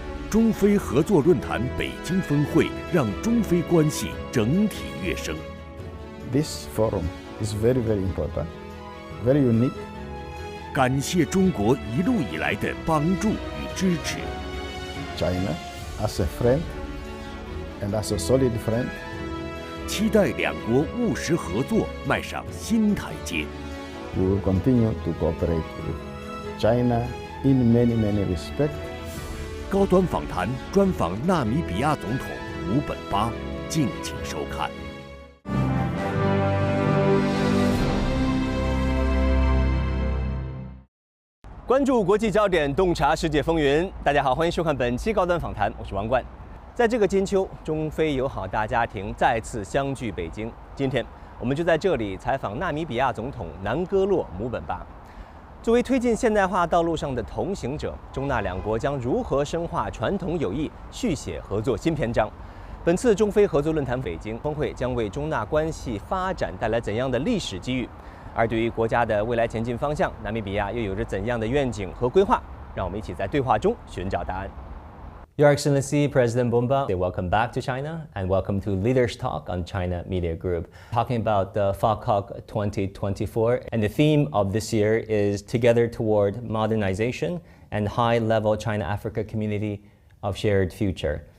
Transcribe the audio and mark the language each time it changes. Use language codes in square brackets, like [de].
[zh] 中非合作论坛北京峰会让中非关系整体跃升。 [en] This forum is very, very important, very unique. [zh] 感谢中国一路以来的帮助与支持。 [en] China as a friend and as a solid friend. [zh] 期待两国务实合作迈上新台阶。 [en] We will continue to cooperate with China in many, many respects. [zh] 高端访谈专访纳米比亚总统姆本巴，敬请收看。关注国际焦点，洞察世界风云。大家好，欢迎收看本期高端访谈，我是王冠。在这个金秋，中非友好大家庭再次相聚北京。今天，我们就在这里采访纳米比亚总统南哥洛姆本巴。作为推进现代化道路上的同行者，中纳两国将如何深化传统友谊，续写合作新篇章？本次中非合作论坛北京峰会将为中纳关系发展带来怎样的历史机遇？而对于国家的未来前进方向，纳米比亚又有着怎样的愿景和规划？让我们一起在对话中寻找答案。 [en] Your Excellency President Mbumba, welcome back to China and welcome to Leaders Talk on China Media Group. Talking about the FACOC 2024, and the theme of this year is Together Toward Modernization and High-Level China-Africa Community of Shared Future.